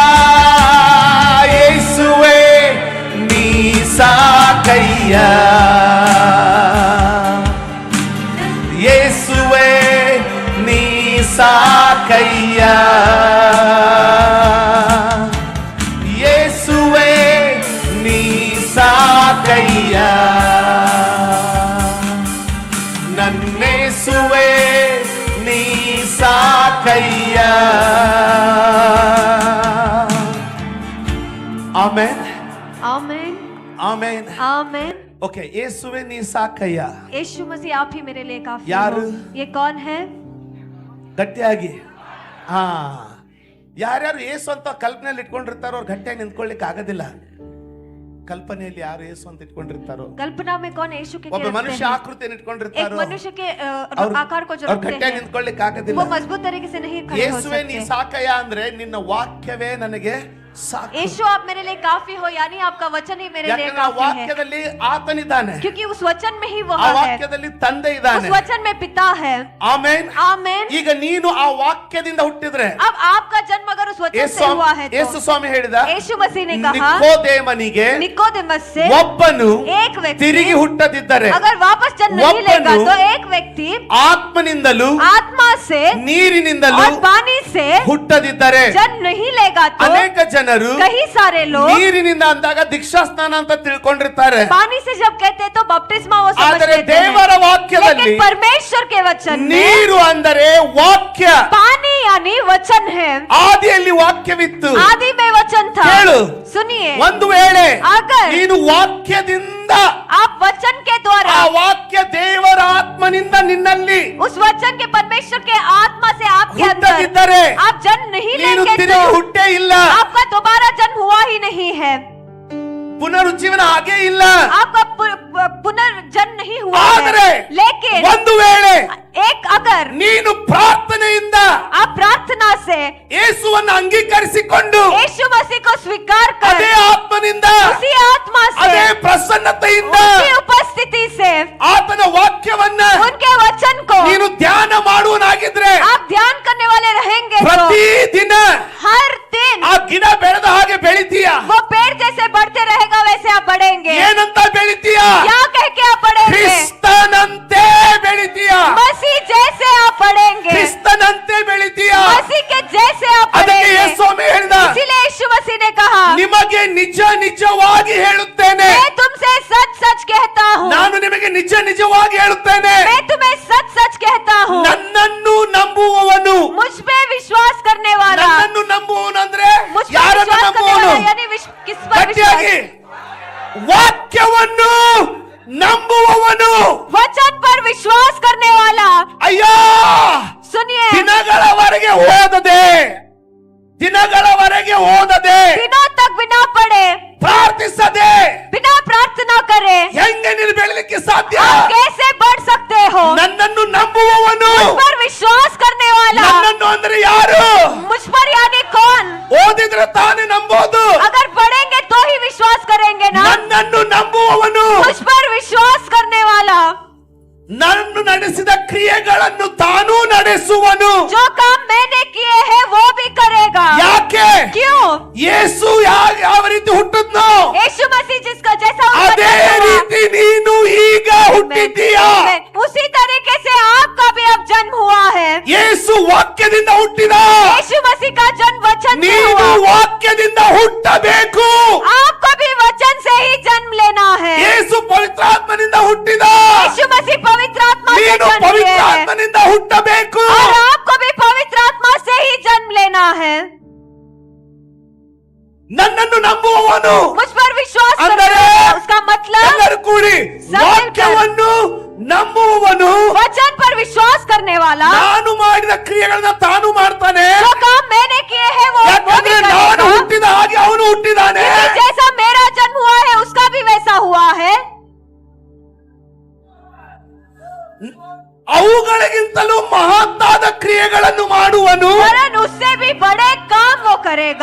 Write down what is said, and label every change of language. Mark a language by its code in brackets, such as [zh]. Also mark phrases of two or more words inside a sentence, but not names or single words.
[kn] ಯೇಸುವೇ ನೀ ಸಾಕಯ್ಯ, ಯೇಸುವೇ ನೀ ಸಾಕಯ್ಯ, ಯೇಸುವೇ ನೀ ಸಾಕಯ್ಯ, ನನ್ನೇಸುವೇ ನೀ ಸಾಕಯ್ಯ. ಆಮೆನ್, [hi] आमीन, [kn] ಆಮೆನ್, [hi] आमीन. [kn] ಓಕೆ. ಯೇಸುವೇ ನೀ ಸಾಕಯ್ಯ. [hi] यीशु मसीह आप ही मेरे लिए काफी यार- हो. ये कौन है? [kn] ಗಟ್ಟಿಯಾಗಿ ಹಾ, ಯಾರ್ಯಾರು ಏಸು ಅಂತ ಕಲ್ಪನೆಯಲ್ಲಿ ಇಟ್ಕೊಂಡಿರ್ತಾರೋ ಅವ್ರು ಗಟ್ಟಿಯಾಗಿ ನಿಂತ್ಕೊಳ್ಳಿಕ್ಕೆ ಆಗೋದಿಲ್ಲ. ಕಲ್ಪನೆಯಲ್ಲಿ ಯಾರು ಏಸು ಅಂತ ಇಟ್ಕೊಂಡಿರ್ತಾರೋ, [hi] कल्पना में कौन यीशु के [kn] ಒಬ್ಬ [hi] रखते [kn] ಮನುಷ್ಯ [hi] हैं? [kn] ಆಕೃತಿಯನ್ನು [hi] एक [kn] ಇಟ್ಕೊಂಡಿರ್ತಾರೋ [hi] मनुष्य के [kn] ಅವ್ರು [hi] आकार को जो [kn] ಅವ್ರು [hi] रखते [kn] ಗಟ್ಟಿಯಾಗಿ [hi] हैं [kn] ನಿಂತ್ಕೊಳ್ಳಿಕ್ಕೆ ಆಗೋದಿಲ್ಲ. [hi] वो मजबूत तरीके से नहीं खड़े हो [kn] ಯೇಸುವೇ ನೀ [hi] सकते. [kn] ಸಾಕಯ್ಯ ಅಂದ್ರೆ ನಿನ್ನ ವಾಕ್ಯವೇ ನನಗೆ ಸಾಕು. [hi] यीशु आप मेरे लिए काफी हो, यानी आपका वचन ही मेरे लिए [kn] ಯಾಕಂದ್ರೆ ಆ [hi] काफी है, [kn] ವಾಕ್ಯದಲ್ಲಿ ಆತನಿದ್ದಾನೆ, [hi] क्योंकि उस वचन में ही वो [kn] ಆ [hi] है, [kn] ವಾಕ್ಯದಲ್ಲಿ ತಂದೆ [hi] उस [kn] ಇದ್ದಾನೆ. [hi] वचन में पिता है. [kn] ಆಮೆನ್. [hi] आमेन. [kn] ಈಗ ನೀನು ಆ ವಾಕ್ಯದಿಂದ ಹುಟ್ಟಿದ್ರೆ, [hi] अब आपका जन्म अगर उस वचन से हुआ है [kn] ಯೇಸು [hi] तो [kn] ಸ್ವಾಮಿ ಹೇಳಿದ, [hi] यीशु मसीह ने कहा [kn] ನಿಕೋದೇಮನಿಗೆ [hi] निकोदेमस से [kn] ಒಬ್ಬನು [hi] एक व्यक्ति [kn] ತಿರುಗಿ ಹುಟ್ಟದಿದ್ದರೆ [hi] अगर वापस जन्म नहीं लेगा तो एक व्यक्ति [kn] ಆತ್ಮನಿಂದಲೂ [hi] आत्मा से [kn] ನೀರಿನಿಂದಲೂ [hi] और पानी से [kn] ಹುಟ್ಟದಿದ್ದರೆ, [hi] जन्म नहीं लेगा तो [kn] ಅನೇಕ ಜನರು [hi] कई सारे लोग [kn] ನೀರಿನಿಂದ ಅಂದಾಗ ದೀಕ್ಷಾಸ್ನಾನ ಅಂತ ತಿಳ್ಕೊಂಡಿರ್ತಾರೆ. [hi] पानी से जब कहते हैं तो बपतिस्मा वो समझ [kn] ಆದರೆ [hi] लेते हैं, [kn] ದೇವರ ವಾಕ್ಯದಲ್ಲಿ [hi] लेकिन परमेश्वर के वचन में [kn] ನೀರು ಅಂದರೆ ವಾಕ್ಯ. [hi] पानी यानी वचन है. [kn] ಆದಿಯಲ್ಲಿ ವಾಕ್ಯವಿತ್ತು. [hi] आदि में वचन था. [kn] ಕೇಳು, [hi] सुनिए, [kn] ಒಂದು ವೇಳೆ [hi] अगर [kn] ನೀನು ವಾಕ್ಯದಿಂದ, [hi] आप वचन के द्वारा, [kn] ಆ ವಾಕ್ಯ ದೇವರ ಆತ್ಮನಿಂದ ನಿನ್ನಲ್ಲಿ [hi] उस वचन के परमेश्वर के आत्मा से आपके [kn] ಹುಟ್ಟದಿದ್ದರೆ, [hi] अंदर आप जन्म नहीं [kn] ನೀನು [hi] लेंगे [kn] ತಿರುಗಿ [hi] तो [kn] ಹುಟ್ಟೇ ಇಲ್ಲ, [hi] आपका दोबारा जन्म हुआ ही नहीं है, [kn] ಪುನರುಜ್ಜೀವನ ಹಾಗೇ ಇಲ್ಲ. [hi] आपका पुनर्जन्म नहीं हुआ [kn] ಆದರೆ [hi] है. लेकिन [kn] ಒಂದು ವೇಳೆ [hi] एक अगर [kn] ನೀನು ಪ್ರಾರ್ಥನೆಯಿಂದ [hi] आप प्रार्थना से [kn] ಯೇಸುವನ್ನು ಅಂಗೀಕರಿಸಿಕೊಂಡು [hi] यीशु मसीह को स्वीकार कर, [kn] ಅದೇ ಆತ್ಮನಿಂದ, [hi] उसी आत्मा से, [kn] ಅದೇ ಪ್ರಸನ್ನತೆಯಿಂದ [hi] उसी उपस्थिति से [kn] ಆತನ ವಾಕ್ಯವನ್ನ [hi] उनके वचन को [kn] ನೀನು ಧ್ಯಾನ ಮಾಡುವನಾಗಿದ್ರೆ, [hi] आप ध्यान करने वाले रहेंगे तो [kn] ಪ್ರತಿದಿನ [hi] हर दिन [kn] ಆ ಗಿಡ ಬೆಳೆದ ಹಾಗೆ ಬೆಳಿತೀಯ. [hi] वो पेड़ जैसे बढ़ते रहेगा वैसे आप बढ़ेंगे. [kn] ಏನಂತ ಬೆಳಿತೀಯ? [hi] क्या कह के आप बढ़ेंगे? [kn] ಕ್ರಿಸ್ತನಂತೆ ಬೆಳಿತೀಯ. [hi] मसीह जैसे आप बढ़ेंगे, [kn] ಕ್ರಿಸ್ತನಂತೆ ಬೆಳಿತೀಯ. [hi] मसीह के जैसे आप [kn] ಅದಕ್ಕೆ [hi] बढ़ेंगे. [kn] ಯೇಸು ಸ್ವಾಮಿ ಹೇಳಿದ, [hi] इसीलिए यीशु मसीह ने कहा, [kn] ನಿಮಗೆ ನಿಜ ನಿಜವಾಗಿ ಹೇಳುತ್ತೇನೆ, [hi] मैं तुमसे सच सच कहता हूँ, [kn] ನಾನು ನಿಮಗೆ ನಿಜ ನಿಜವಾಗಿ ಹೇಳುತ್ತೇನೆ, [hi] मैं तुम्हें सच सच कहता हूँ, [kn] ನನ್ನನ್ನು ನಂಬುವವನು, [hi] मुझ पे विश्वास करने वाला, [kn] ನನ್ನನ್ನು ನಂಬುವವನು ಅಂದ್ರೆ [hi] मुझ पर [kn] ಯಾರನ್ನು [hi] विश्वास करने [kn] ನಂಬುವವನು? [hi] वाला यानी किस पर [kn] ಗಟ್ಟಿಯಾಗಿ, [hi] विश्वास, [kn] ವಾಕ್ಯವನ್ನು ನಂಬುವವನು. [hi] वचन पर विश्वास करने वाला. [kn] ಅಯ್ಯೋ, [hi] सुनिए, [kn] ದಿನಗಳವರೆಗೆ ಓದದೆ [hi] दिनों तक बिना पढ़े, [kn] ಪ್ರಾರ್ಥಿಸದೆ [hi] बिना प्रार्थना करे [kn] ಹೆಂಗೆ ನೀನು ಬೆಳಲಿಕ್ಕೆ ಸಾಧ್ಯ? [hi] आप कैसे बढ़ सकते हो? [kn] ನನ್ನನ್ನು ನಂಬುವವನು, [hi] मुझ पर विश्वास करने वाला, [kn] ನನ್ನನ್ನು ಅಂದ್ರೆ ಯಾರು? [hi] मुझ पर यानी कौन? [kn] ಓದಿದ್ರೆ ತಾನೇ ನಂಬೋದು. [hi] अगर पढ़ेंगे तो ही विश्वास करेंगे ना. [kn] ನನ್ನನ್ನು ನಂಬುವವನು, [hi] मुझ पर विश्वास करने वाला [kn] ನನ್ನನ್ನು ನಡೆಸಿದ ಕ್ರಿಯೆಗಳನ್ನು ತಾನೂ ನಡೆಸುವನು. [hi] जो काम मैंने किए हैं वो भी करेगा. [kn] ಯಾಕೆ? [hi] क्यों? [kn] ಯೇಸು ಯಾವ ರೀತಿ ಹುಟ್ಟಿದ್ನೋ [hi] यीशु मसीह जिसका जैसा उनका [kn] ಅದೇ [hi] जन्म हुआ, [kn] ರೀತಿ ನೀನು ಈಗ ಹುಟ್ಟಿದ್ದೀಯಾ. [hi] उसी तरीके से आपका भी अब जन्म हुआ है. [kn] ಯೇಸು ವಾಕ್ಯದಿಂದ ಹುಟ್ಟಿದ, [hi] यीशु मसीह का जन्म वचन से [kn] ನೀನು [hi] हुआ. [kn] ವಾಕ್ಯದಿಂದ ಹುಟ್ಟಬೇಕು. [hi] आपको भी वचन से ही जन्म लेना है. [kn] ಯೇಸು ಪವಿತ್ರಾತ್ಮನಿಂದ ಹುಟ್ಟಿದ, [hi] यीशु मसीह पवित्र आत्मा से [kn] ನೀನು [hi] जन्म लिए है [kn] ಪವಿತ್ರಾತ್ಮನಿಂದ ಹುಟ್ಟಬೇಕು. [hi] और आपको भी पवित्र आत्मा से ही जन्म लेना है. [kn] ನನ್ನನ್ನು ನಂಬುವವನು [hi] मुझ पर विश्वास [kn] ಅಂದರೆ [hi] करने वाला, उसका मतलब [kn] ಎಲ್ಲರೂ ಕೂಡಿ [hi] सब [kn] ವಾಕ್ಯವನ್ನು ನಂಬುವವನು [hi] वचन पर विश्वास करने वाला, [kn] ನಾನು ಮಾಡಿದ ಕ್ರಿಯೆಗಳನ್ನ ತಾನು ಮಾಡ್ತಾನೆ. [hi] जो काम मैंने किए हैं वो भी [kn] ಯಾಕಂದ್ರೆ ನಾನು [hi] करेगा. [kn] ಹುಟ್ಟಿದ ಹಾಗೆ ಅವನು ಹುಟ್ಟಿದಾನೆ. [hi] क्योंकि जैसा मेरा जन्म हुआ है उसका भी वैसा हुआ है. [kn] ಅವುಗಳಿಗಿಂತಲೂ ಮಹತ್ತಾದ ಕ್ರಿಯೆಗಳನ್ನು ಮಾಡುವನು. [hi] वरन उससे भी बड़े काम वो करेगा.